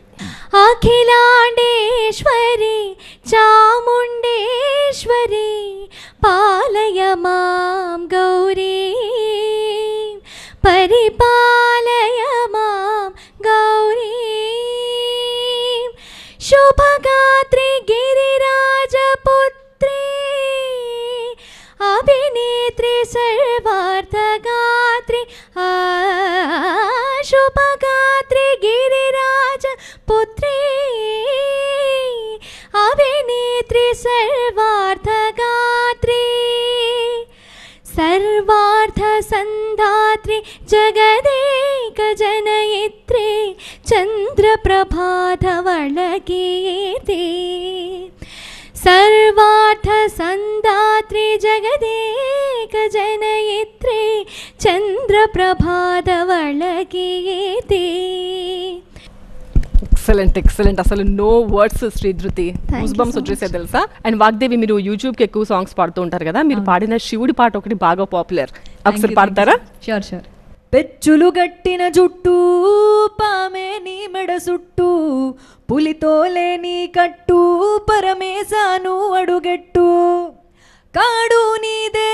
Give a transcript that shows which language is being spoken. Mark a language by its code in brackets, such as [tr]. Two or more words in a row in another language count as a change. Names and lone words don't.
[sa] అఖిలాండేశ్వరి చాముండేశ్వరి పాలయ మాం గౌరీ పరిపాలయ మాం గౌరీ శుభగాత్రి గిరిరాజపుత్రి అభినేత్రి సర్వార్థగాత్రి శుభగాత్రి గిరిరాజపుత్రి అభినేత్రి సర్వార్థగాత్రి सर्वार्थ संधात्री जगदेक जनयित्री चंद्रप्रभाधवलकीर्ति सर्वार्थ संधात्री जगदेक जनयित्री चंद्रप्रभाधवलकीर्ति. [en] Excellent excellent, అసలు No words శ్రీధృతి. goose bumps [te] వచ్చేసే తెలుసా. అండ్ వాగ్దేవి, మీరు యూట్యూబ్కి ఎక్కువ సాంగ్స్ పాడుతూ ఉంటారు కదా, మీరు పాడిన శివుడి పాట ఒకటి బాగా పాపులర్, ఒకసారి పాడతారా? [en] Sure sure. [te] పెచ్చులు గట్టిన జుట్టు పామే నీ మెడ సుట్టు పులితోలే నీ కట్టు పరమేశాను అడుగెట్టు కాడు నీదే